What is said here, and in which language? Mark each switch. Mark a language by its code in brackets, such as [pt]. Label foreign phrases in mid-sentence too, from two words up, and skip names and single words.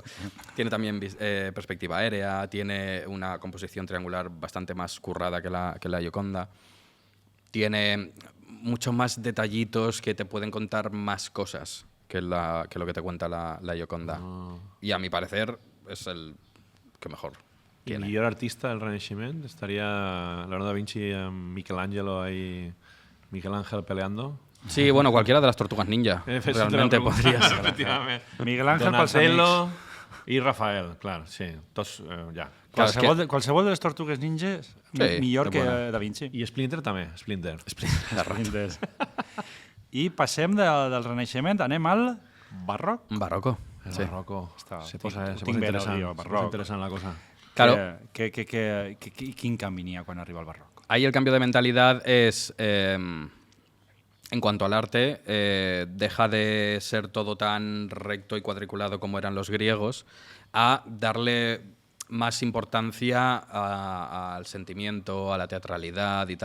[es] Tiene también perspectiva aérea, tiene una composición triangular bastante más currada que la Gioconda. Tiene muchos más detallitos que te pueden contar más cosas que lo que te cuenta la Gioconda. Y a mi parecer es el que mejor ¿Y el tiene. [ca] millor artista del Renaixement? [es] ¿Estaría Leonardo da Vinci, Michelangelo ahí, Miguel Ángel peleando? Sí, bueno, cualquiera de las Tortugas Ninja. Realmente podría ser. [ca] Efectivament. Miguel Ángel pels Donatello amics. i Rafael, clar, sí. Tots, ja. Clar, és que- Qualsevol de les Tortugues Ninjas Sí, millor és que bona. Da Vinci. I Splinter també, Splinter. Splinter. I passem del Renaixement, anem al barroc. [es] Barroco. El Sí. barroco. [ca] Està, Se tinc- posa ho tinc ben interessant, al guió, se posa barroc. interessant la cosa. [es] Claro. [ca] Quin canvi n'hi ha quan arriba el barroc? [es] Ahí el cambio de mentalidad es, en cuanto al arte, deja de ser todo tan recto y cuadriculado como eran los griegos, a darle más importancia al sentimiento, a la teatralidad y tal.